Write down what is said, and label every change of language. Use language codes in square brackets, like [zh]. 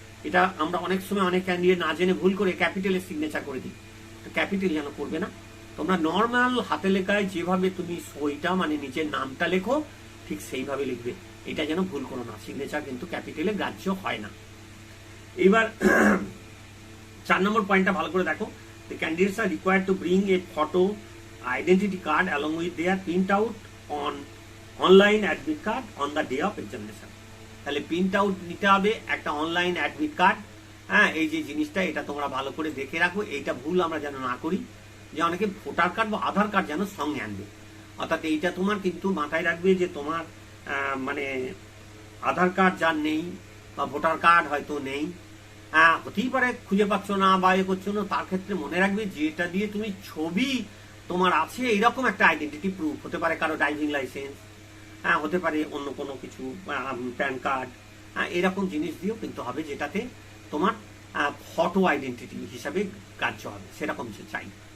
[bn] এটা আমরা অনেক সময় অনেক ক্যান্ডিডেট না জেনে ভুল করে ক্যাপিটালে সিগনেচার করে দিই, ক্যাপিটাল যেন করবে না। তোমরা নর্মাল হাতে লেখায় যেভাবে তুমি সইটা মানে নিজের নামটা লেখো ঠিক সেইভাবে লিখবে, এটা যেন ভুল করো না। সিগনেচার কিন্তু ক্যাপিটালে গ্রাহ্য হয় না। এবার 4 নম্বর পয়েন্টটা ভালো করে দেখো। [en] The candidates are required to bring a photo identity card along with their print out on online admit card on the day of examination. [bn] তাহলে প্রিন্ট আউট নিতে হবে একটা অনলাইন অ্যাডমিট কার্ড। হ্যাঁ, এই যে জিনিসটা এটা তোমরা ভালো করে দেখে রাখো, এইটা ভুল আমরা যেন না করি, যে অনেকে ভোটার কার্ড বা আধার কার্ড যেন সঙ্গে আনবে। অর্থাৎ এইটা তোমার কিন্তু মাথায় রাখবে যে তোমার মানে আধার কার্ড যার নেই বা ভোটার কার্ড হয়তো নেই, হতেই পারে খুঁজে পাচ্ছ না বা এ করছো না, তার ক্ষেত্রে মনে রাখবে যেটা দিয়ে তুমি ছবি তোমার আছে এরকম একটা আইডেন্টিটি প্রুফ, হতে পারে কারো ড্রাইভিং লাইসেন্স, হতে পারে অন্য কোনো কিছু, প্যান কার্ড, এরকম জিনিস দিয়েও কিন্তু হবে যেটাতে তোমার ফটো আইডেন্টিটি হিসাবে কার্য হবে, সেরকম চাই।